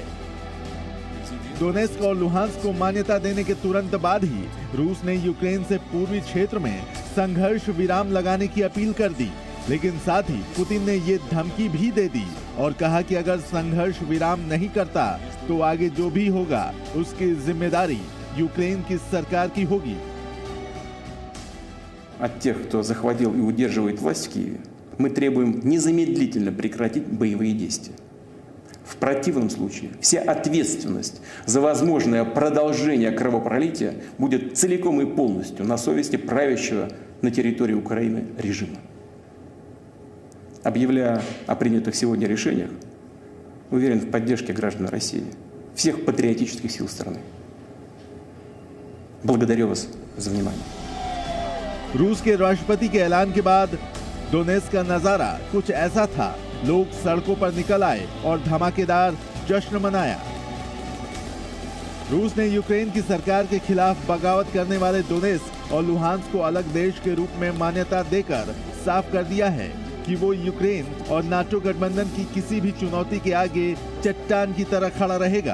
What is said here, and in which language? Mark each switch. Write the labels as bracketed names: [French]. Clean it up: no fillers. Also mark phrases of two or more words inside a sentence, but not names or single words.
[Hindi] डोनेत्स्क और लुहांस्क को मान्यता देने के तुरंत बाद ही रूस ने यूक्रेन से पूर्वी क्षेत्र में संघर्ष विराम लगाने की अपील कर दी, लेकिन साथ ही पुतिन ने ये धमकी भी दे दी और कहा कि अगर संघर्ष विराम नहीं करता तो आगे जो भी होगा उसकी जिम्मेदारी यूक्रेन की सरकार की होगी। [Russian] От тех, кто захватил и удерживает власть в Киеве, мы требуем незамедлительно прекратить боевые действия. В противном случае вся ответственность за возможное продолжение кровопролития будет целиком и полностью на совести правящего на территории Украины режима. Объявляя о принятых сегодня решениях, уверен в поддержке граждан России, всех патриотических сил страны. Благодарю вас за внимание. [Hindi] रूस के राष्ट्रपति के ऐलान के बाद डोनेत्स्क का नजारा कुछ ऐसा था। लोग सड़कों पर निकल आए और धमाकेदार जश्न मनाया। रूस ने यूक्रेन की सरकार के खिलाफ बगावत करने वाले डोनेत्स्क और लुहांस्क को अलग देश के रूप में मान्यता देकर साफ कर दिया है कि वो यूक्रेन और नाटो गठबंधन की किसी भी चुनौती के आगे चट्टान की तरह खड़ा रहेगा।